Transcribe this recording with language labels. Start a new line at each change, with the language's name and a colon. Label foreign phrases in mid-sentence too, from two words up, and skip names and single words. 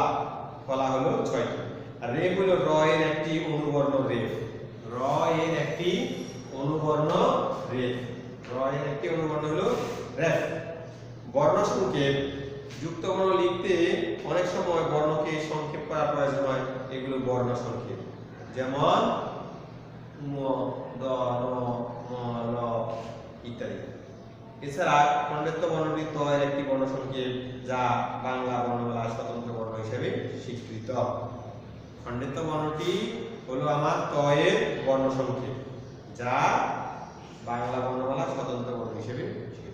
Bangla: ফলা হলো 6টি। আর রেফ হলো র এর একটি অনুবর্ণ রেফ। র এর একটি অনুবর্ণ রেফ। র এর একটি অনুবর্ণ হলো রেফ। বর্ণ সংক্ষেপ যুক্ত বর্ণ লিখতে অনেক সময় বর্ণকে সংক্ষেপ করার প্রয়োজন হয়। এগুলো বর্ণ সংক্ষেপ, যেমন ম, দ, ন, ম, ল ইত্যাদি। এছাড়া খণ্ডেত্ব বর্ণটি ত এর একটি বর্ণ সংক্ষেপ, যা বাংলা বর্ণমালার স্বতন্ত্র বর্ণ হিসেবে স্বীকৃত। খণ্ডেত্ব বর্ণটি হলো আমার ত এর বর্ণ সংক্ষেপ, যা বাংলা বর্ণমালার স্বতন্ত্র বর্ণ হিসেবে স্বীকৃত।